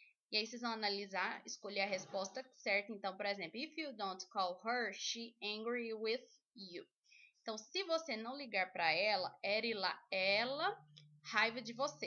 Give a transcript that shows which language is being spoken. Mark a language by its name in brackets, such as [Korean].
[Portuguese] E aí vocês vão analisar, escolher a resposta certa. Então, por exemplo, [English] if you don't call her, she angry with you. [Portuguese] Então, se você não ligar para ela, ela raiva de você.